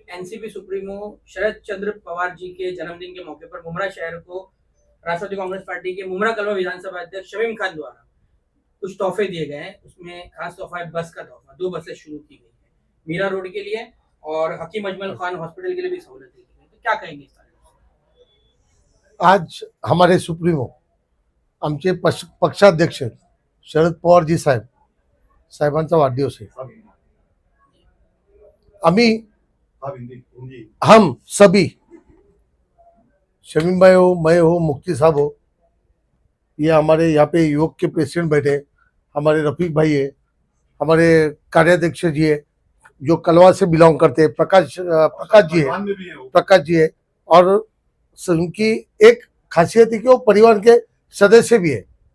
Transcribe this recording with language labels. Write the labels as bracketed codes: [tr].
[hi] NCP supremo शरद चंद्र पवार जी के जन्मदिन के मौके पर मुमरा शहर को राष्ट्रवादी कांग्रेस पार्टी के मुमरा कलवा विधानसभा अध्यक्ष शमीम खान द्वारा कुछ तोहफे दिए गए हैं। उसमें खास तोहफा है बस का तोहफा। 2 बसें शुरू की गई है मीरा रोड के लिए, और हकीम अजमल खान हॉस्पिटल के लिए भी सहूलत दी गई है। तो क्या कहेंगे इस बारे में? आज हमारे [mr] सुप्रीमो आमचे पक्षाध्यक्ष शरद पवार जी साहेबांचा वाढदिवस आहे। [hi] हम सभी, शमीम भाई हो, मैं हो, मुफ्ती साहब हो, ये हमारे यहाँ पे युवक के प्रेसिडेंट बैठे, हमारे रफीक भाई है, हमारे कार्याध्यक्ष जी है जो कलवा से बिलोंग करते हैं, प्रकाश जी है, और उनकी एक खासियत है कि वो परिवार के सदस्य भी है।